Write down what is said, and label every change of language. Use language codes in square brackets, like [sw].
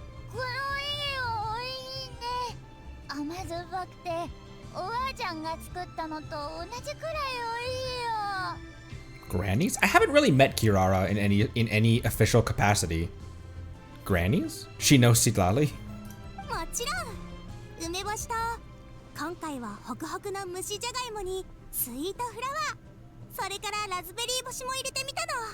[ja] この家はおいしいね。甘酸っぱくておばあちゃんが作ったのと同じくらいおいしいよ。 [en] Grannies? I haven't really met Kirara in any official capacity. Grannies? She knows Sitlali? [ja] もちろん。梅干しと今回はホクホクの蒸しじゃがいもにスイートフラワー、それからラズベリー干しも入れてみたの。